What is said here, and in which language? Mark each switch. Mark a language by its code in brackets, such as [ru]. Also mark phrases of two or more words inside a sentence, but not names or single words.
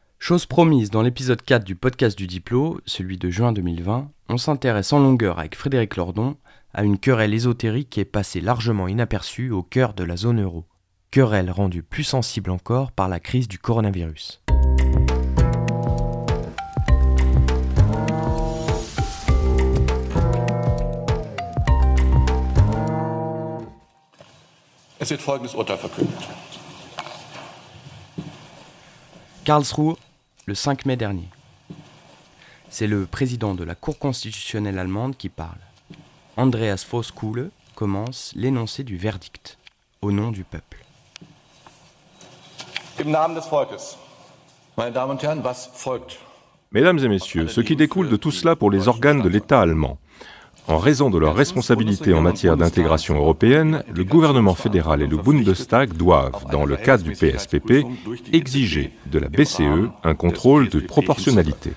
[fr] Chose promise, dans l'épisode 4 du podcast du Diplo, celui de juin 2020, on s'intéresse en longueur avec Frédéric Lordon à une querelle ésotérique qui est passée largement inaperçue au cœur de la zone euro. Querelle rendue plus sensible encore par la crise du coronavirus. [de] Es wird folgendes Urteil verkündet. [fr] Karlsruhe, le 5 mai dernier. C'est le président de la Cour constitutionnelle allemande qui parle. Andreas Voskuhle commence l'énoncé du verdict, au nom du peuple. [de] Im Namen des Volkes. Meine Damen und Herren, was folgt? [fr] Mesdames et messieurs, ce qui découle de tout cela pour les organes de l'État allemand. En raison de leur responsabilité en matière d'intégration européenne, le gouvernement fédéral et le Bundestag doivent, dans le cadre du PSPP, exiger de la BCE un contrôle de proportionnalité.